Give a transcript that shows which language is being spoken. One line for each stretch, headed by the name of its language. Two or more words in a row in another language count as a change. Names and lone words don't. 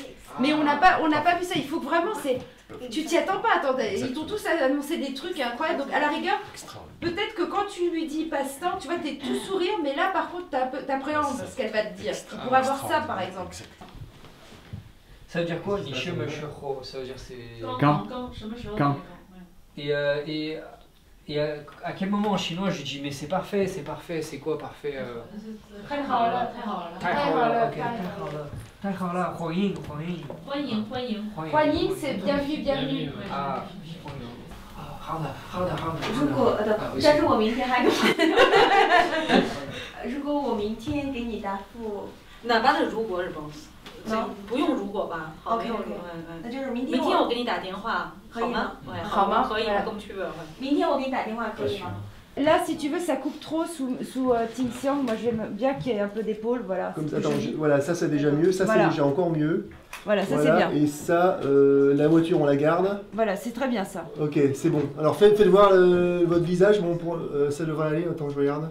French: Mais on n'a pas vu ça. Il faut que vraiment tu t'y attends pas. Attends, ils t'ont tous annoncé des trucs incroyables. Donc à la rigueur, peut-être que quand tu lui dis passe-temps, tu vois, t'es tout sourire, mais là par contre t'appréhendes ce qu'elle va te dire. On pourrait avoir ça par exemple. Ça veut dire quoi?
Chinese: 你是没是后
French: Ça veut dire c'est. Quand Et à quel moment en chinois je dis mais c'est parfait, c'est quoi parfait?
Chinese: 太好了，太好了，太好了， OK， 太好了，欢迎。
French: 欢迎 c'est bienvenue, bienvenue.
Chinese: 啊，欢迎。好的。如果但是我明天还给如果我明天给你答复，哪怕是如果日本，不用如果吧？ OK， 那就是明天我给你打电话，好吗？好吗？可以，我过去。明天我给你打电话可以吗？
French: Là, si tu veux, ça coupe trop sous Ting Xiang. Moi, j'aime bien qu'il y ait un peu d'épaule, voilà. Comme ça, attends, voilà, ça c'est déjà mieux, ça voilà. c'est déjà encore mieux. Voilà, ça c'est bien. Et ça, la voiture on la garde. Voilà, c'est très bien ça. Ok, c'est bon. Alors faites voir votre visage, bon, ça devrait aller, attends, je regarde.